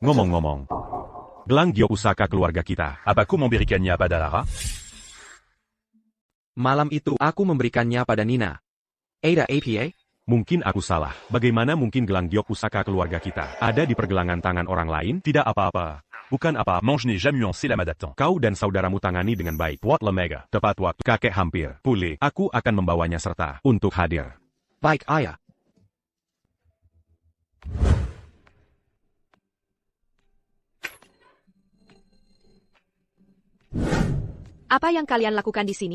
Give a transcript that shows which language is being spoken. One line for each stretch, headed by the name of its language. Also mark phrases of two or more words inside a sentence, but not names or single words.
Indonesian: Ngomong-ngomong, gelang giok pusaka keluarga kita. Apa kau memberikannya pada Lara? Malam itu aku memberikannya pada Nina. Ada APA? Mungkin aku salah. Bagaimana mungkin gelang giok pusaka keluarga kita ada di pergelangan tangan orang lain? Tidak apa-apa. Bukan apa. Mange n'ai jamais eu un célamat datant. Kau dan saudaramu tangani dengan baik. Wat Lemega. Tepat waktu. Kakek hampir pulih. Aku akan membawanya serta untuk hadir. Baik, ayah. Apa yang kalian lakukan di sini?